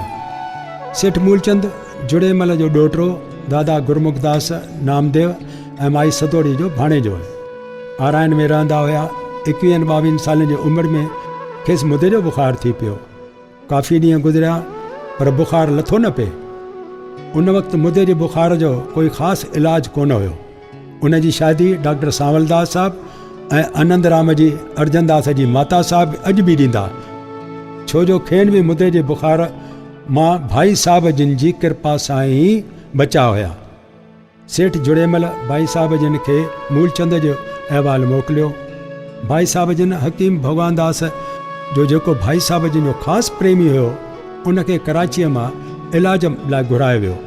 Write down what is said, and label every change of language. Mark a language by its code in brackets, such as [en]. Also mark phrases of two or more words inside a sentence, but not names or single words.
[sd] सेठ मूलचंद जुड़ेमल जो ॾोहिटो दादा गुरमुखदास नामदेव ऐं माई सतोड़ी जो भाणेजो जो आरायन में रहंदा हुआ। 21-22 सालनि जी उमिरि में खेसि मुदे जो बुखार थी पियो। काफ़ी ॾींहं गुज़रिया पर बुखार लथो न पिए। उन वक़्तु मुदे जे बुखार जो कोई ख़ासि इलाजु कोन हुयो। उन जी शादी डॉक्टर सांवलदास साहब ऐं आनंद राम जी अर्जनदास जी माता साहब अॼु बि ॾींदा, छो जो खेनि बि मुदे जे बुखार मां भाई साहब जिन जी कृपा सां ई बचा हुया। सेठ जुड़ेमल भाई साहब जिन खे मूलचंद जो अहवालु मोकिलियो। भाई साहब जिन हकीम भगवान दास जो जेको भाई साहब जिन जो ख़ासि प्रेमी हुयो, उनखे कराचीअ मां इलाज लाइ घुरायो वियो।